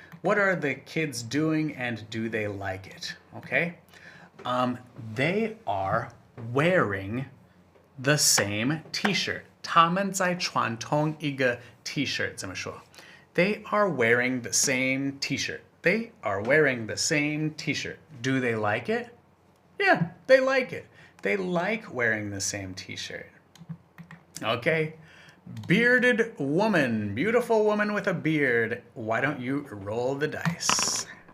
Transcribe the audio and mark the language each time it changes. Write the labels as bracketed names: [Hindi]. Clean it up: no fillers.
[English] What are the kids doing and do they like it? Okay. They are wearing the same t-shirt. [Chinese] 他们在穿同一个 t-shirt 怎么说? [English] They are wearing the same t-shirt. They are wearing the same t-shirt. Do they like it? Yeah, they like it. They like wearing the same t-shirt. Okay. Bearded woman. Beautiful woman with a beard. Why don't you roll the dice?